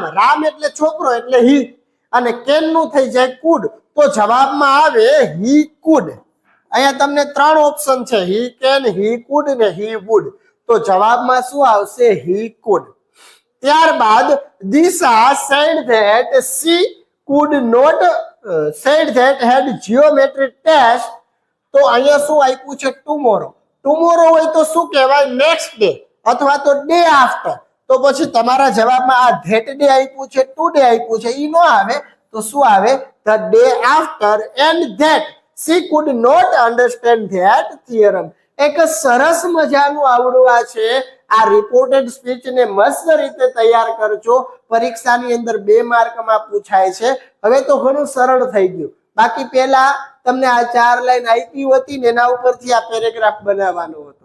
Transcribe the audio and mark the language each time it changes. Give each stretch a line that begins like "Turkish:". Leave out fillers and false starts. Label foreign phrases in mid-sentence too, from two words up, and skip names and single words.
Gujarati: રામ એટલે છોકરો એટલે હી, અને કેન નું થઈ જાય કુડ. તો જવાબમાં આવે
English: he could.
Gujarati: અહીંયા તમને 3 ઓપ્શન છે,
English: he can, he could
Gujarati: ને
English: he would.
Gujarati: તો જવાબમાં શું આવશે?
English: he could.
Gujarati: ત્યારબાદ દિશા
English: said that she could not said that had geometric test.
Gujarati: તો અહીંયા શું આપ્યું છે? ટુમોરો. ટુમોરો હોય તો શું કહેવાય?
English: next day
Gujarati: અથવા તો
English: day after.
Gujarati: તો પછી તમારા જવાબમાં આ
English: that day
Gujarati: આપ્યું છે,
English: to day
Gujarati: આપ્યું છે, ઈ નો આવે. તો શું આવે?
English: the day after and that she could not understand that theorem.
Gujarati: એક સરસ મજાનું આવડું આ છે. આ
English: reported speech
Gujarati: ને મસ્ત રીતે તૈયાર કરજો. પરીક્ષાની અંદર 2 માર્કમાં પૂછાય છે. હવે તો ઘણું સરળ થઈ ગયું. બાકી પહેલા તમને આ 4 લાઈન આપી હતી ને એના ઉપરથી આ પેરેગ્રાફ બનાવવાનો હતો.